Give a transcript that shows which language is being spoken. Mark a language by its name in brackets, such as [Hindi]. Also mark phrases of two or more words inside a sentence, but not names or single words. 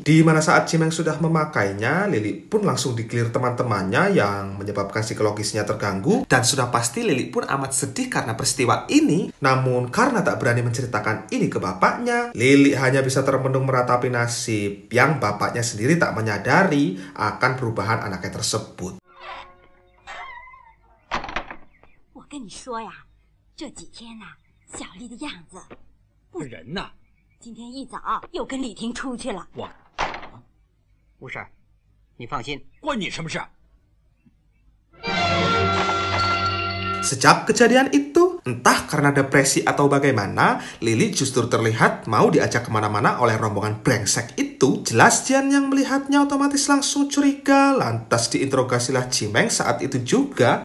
[Indonesian] Di mana saat Cimeng sudah memakainya, Lili pun langsung dikilir teman-temannya yang menyebabkan psikologisnya terganggu. Dan sudah pasti Lili pun amat sedih karena peristiwa ini. Namun karena tak berani menceritakan ini ke bapaknya, Lili hanya bisa termenung meratapi nasib yang bapaknya sendiri tak menyadari akan perubahan anaknya tersebut. [Chinese] 我跟你说呀，这几天呐，小丽的样子不人呢？今天一早又跟李婷出去了。无事，你放心。关你什么事？ [Indonesian] Sejak kejadian itu, entah karena depresi atau bagaimana, Lili justru terlihat mau diajak kemana-mana oleh rombongan brengsek itu. Jelas Jian yang melihatnya otomatis langsung curiga. Lantas diinterogasilah Cimeng saat itu juga.